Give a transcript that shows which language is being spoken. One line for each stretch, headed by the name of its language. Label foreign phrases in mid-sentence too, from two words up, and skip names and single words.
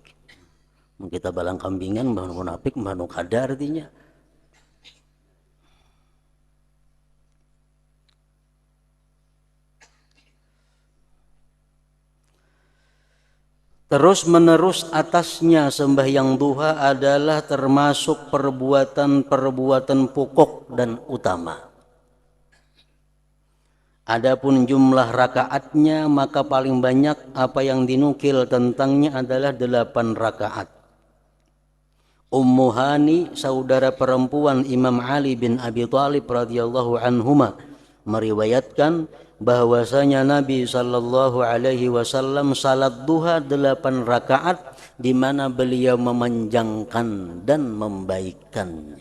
Banjar: Mun kita balang kambingan bahan munafik bahan kada artinya.
Indonesian: Terus menerus atasnya sembahyang duha adalah termasuk perbuatan-perbuatan pokok dan utama. Adapun jumlah rakaatnya maka paling banyak apa yang dinukil tentangnya adalah 8 rakaat. Ummu Hani, saudara perempuan Imam Ali bin Abi Thalib
Arabic: رضي الله عنهما,
Indonesian: meriwayatkan bahwasanya Nabi
Arabic: صلى الله عليه وسلم
Indonesian: salat duha 8 rakaat di mana beliau memanjangkan dan membaikkannya.